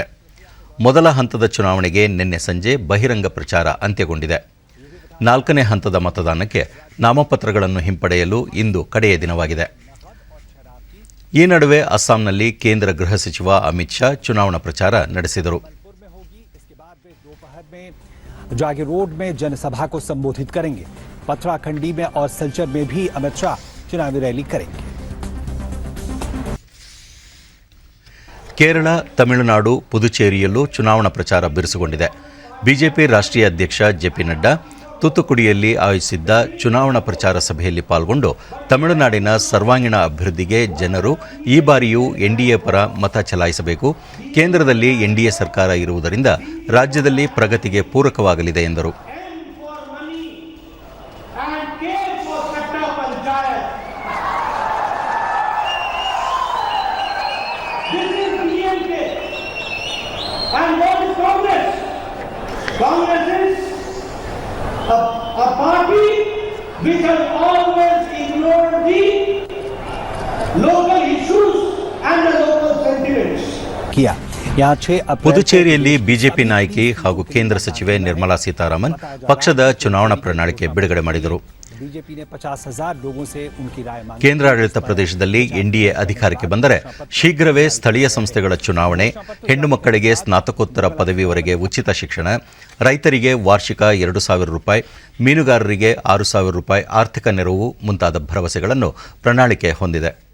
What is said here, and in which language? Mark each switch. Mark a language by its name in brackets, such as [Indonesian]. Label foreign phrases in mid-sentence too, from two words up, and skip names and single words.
[Kannada] ಮೊದಲ ಹಂತದ ಚುನಾವಣೆಗೆ ನಿನ್ನೆ ಸಂಜೆ ಬಹಿರಂಗ ಪ್ರಚಾರ ಅಂತ್ಯಗೊಂಡಿದೆ. 4ನೇ ಹಂತದ ಮತದಾನಕ್ಕೆ ನಾಮಪತ್ರಗಳನ್ನು ಹಿಂಪಡೆಯಲು ಇಂದು ಕಡೆಯ ದಿನವಾಗಿದೆ. ಈ ನಡುವೆ ಅಸ್ಸಾಂನಲ್ಲಿ ಕೇಂದ್ರ ಗೃಹ ಸಚಿವ ಅಮಿತ್ ಶಾ ಚುನಾವಣಾ ಪ್ರಚಾರ ನಡೆಸಿದರು. [Hindi] जागी रोड में जनसभा को संबोधित करेंगे. पथराखंडी में और सिलचर में भी अमित शाह चुनावी रैली करेंगे. [Kannada] ಕೇರಳ, ತಮಿಳುನಾಡು, ಪುದುಚೇರಿಯಲ್ಲೂ ಚುನಾವಣಾ ಪ್ರಚಾರ ಬಿರುಸುಗೊಂಡಿದೆ. ಬಿಜೆಪಿ ರಾಷ್ಟ್ರೀಯ ಅಧ್ಯಕ್ಷ ಜೆಪಿ ನಡ್ಡಾ ತೂತುಕುಡಿಯಲ್ಲಿ ಆಯೋಜಿಸಿದ್ದ ಚುನಾವಣಾ ಪ್ರಚಾರ ಸಭೆಯಲ್ಲಿ ಪಾಲ್ಗೊಂಡು ತಮಿಳುನಾಡಿನ ಸರ್ವಾಂಗೀಣ ಅಭಿವೃದ್ಧಿಗೆ ಜನರು ಈ ಬಾರಿಯೂ ಎನ್ಡಿಎ ಪರ ಮತ ಚಲಾಯಿಸಬೇಕು, ಕೇಂದ್ರದಲ್ಲಿ ಎನ್ಡಿಎ ಸರ್ಕಾರ ಇರುವುದರಿಂದ ರಾಜ್ಯದಲ್ಲಿ ಪ್ರಗತಿಗೆ ಪೂರಕವಾಗಲಿದೆ ಎಂದರು. [English] Congress is a party which has always ignored the local issues and the local sentiments. [Hindi] किया यहाँ 6 अप्रैल [Kannada] ಪುದುಚೇರಿಯಲ್ಲಿ ಬಿಜೆಪಿ ನಾಯಕಿ ಹಾಗೂ ಕೇಂದ್ರ ಸಚಿವೆ ನಿರ್ಮಲಾ ಸೀತಾರಾಮನ್ ಪಕ್ಷದ ಚುನಾವಣಾ ಪ್ರಣಾಳಿಕೆ ಬಿಡುಗಡೆ ಮಾಡಿದರು. [Hindi] बीजेपी ने 50,000 लोगों से उनकी राय मांगी. [Kannada] ಕೇಂದ್ರಾಡಳಿತ ಪ್ರದೇಶದಲ್ಲಿ ಎನ್ಡಿಎ ಅಧಿಕಾರಕ್ಕೆ ಬಂದರೆ ಶೀಘ್ರವೇ ಸ್ಥಳೀಯ ಸಂಸ್ಥೆಗಳ ಚುನಾವಣೆ, ಹೆಣ್ಣು ಮಕ್ಕಳಿಗೆ ಸ್ನಾತಕೋತ್ತರ ಪದವಿವರೆಗೆ ಉಚಿತ ಶಿಕ್ಷಣ, ರೈತರಿಗೆ ವಾರ್ಷಿಕ 2,000 ರೂಪಾಯಿ, ಮೀನುಗಾರರಿಗೆ 6,000 ರೂಪಾಯಿ ಆರ್ಥಿಕ ನೆರವು ಮುಂತಾದ ಭರವಸೆಗಳನ್ನು ಪ್ರಣಾಳಿಕೆ ಹೊಂದಿದೆ.